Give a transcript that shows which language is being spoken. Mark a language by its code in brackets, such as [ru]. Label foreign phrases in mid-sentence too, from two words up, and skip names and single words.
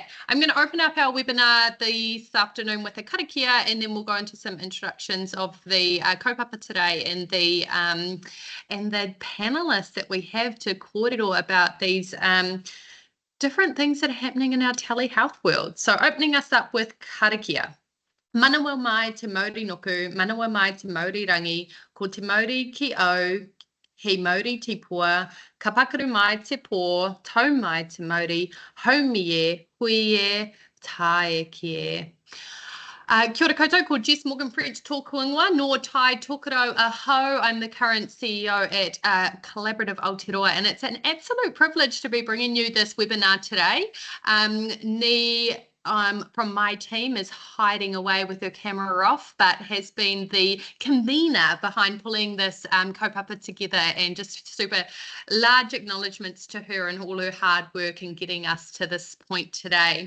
[en] I'm going to open up our webinar this afternoon with a karakia, and then we'll go into some introductions of the kaupapa today and the panelists that we have to kōrero about these different things that are happening in our telehealth world. So opening us up with karakia. [mi] Manawa mai te mauri noku, manawa mai te mauri rangi, ko te mauri ki au, he mauri te pua, ka pakaru mai te pō, tau mai te mauri, haumi e, hui e, tae ki e. Kia ora koutou, ko Jess Morgan-French tōku ingoa, nō tai tōkaro aho. [en] I'm the current CEO at Collaborative Aotearoa, and it's an absolute privilege to be bringing you this webinar today. From my team is hiding away with her camera off, but has been the convener behind pulling this kaupapa together, and just super large acknowledgements to her and all her hard work in getting us to this point today.